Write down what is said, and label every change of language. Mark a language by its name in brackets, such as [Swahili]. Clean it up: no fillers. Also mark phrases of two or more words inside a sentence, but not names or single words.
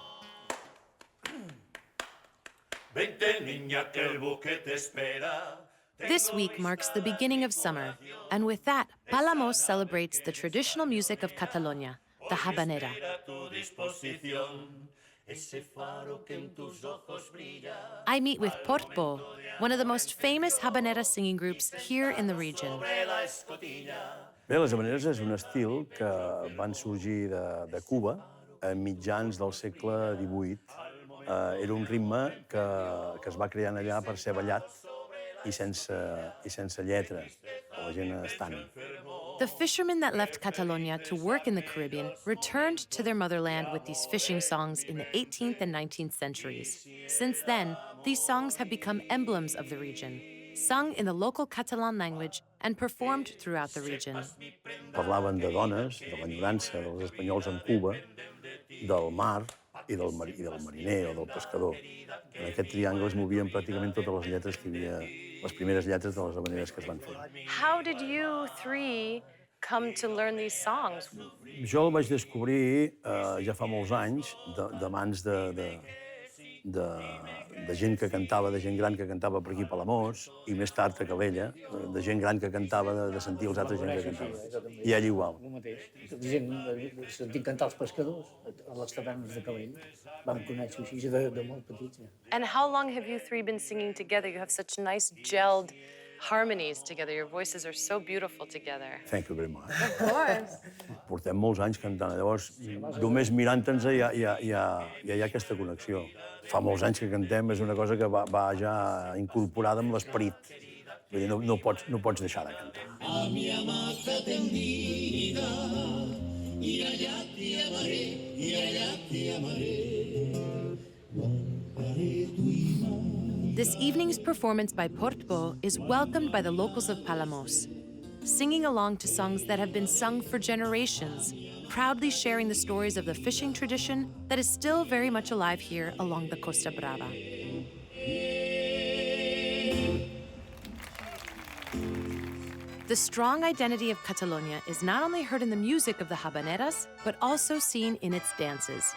[English] This week marks the beginning of summer, and with that, Palamós celebrates the traditional music of Catalonia, the habanera. I meet with Portbó, one of the most famous habanera singing groups here in the region. [Catalan] Bé, les habaneres és un estil que van sorgir de Cuba a mitjans del segle XVIII. Era un ritme que es va crear allà per ser ballat i sense lletra, o la gent estant. [English] The fishermen that left Catalonia to work in the Caribbean returned to their motherland with these fishing songs in the 18th and 19th centuries. Since then, these songs have become emblems of the region, sung in the local Catalan language and performed throughout the region. [Catalan] Parlaven de dones, de l'enyorança dels espanyols en Cuba, del mar i del mariner o del pescador. En aquest triangle es movien pràcticament totes les lletres que hi havia, les primeres lletres de les habaneres que es van fer. [English] How did you three come to learn these songs? [Catalan] Jo el vaig descobrir ja fa molts anys, de mans de gent que cantava, de gent gran que cantava per aquí a Palamós, i més tard a Calella, de gent gran que cantava, de sentir els altres gent que cantava. I ell igual. El mateix. Gent, sentim cantar els pescadors a les tavernes de Calella. Vam conèixer així de molt petits. [English] And how long have you three been singing together? You have such nice gelled harmonies together. Your voices are so beautiful together. Thank you very much. Of course. [Catalan] Portem molts anys cantant, llavors només mirant-nos ja hi ha aquesta connexió. Fa molts anys que cantem, és una cosa que va ja incorporada amb l'esperit. Vull dir, no pots deixar de cantar. [Spanish] A mi amata tendida, y allá te amaré, y allá te amaré. Guardaré tu imagen. [English] This evening's performance by Portbó is welcomed by the locals of Palamós. singing along to songs that have been sung for generations, proudly sharing the stories of the fishing tradition that is still very much alive here along the Costa Brava. The strong identity of Catalonia is not only heard in the music of the habaneras, but also seen in its dances.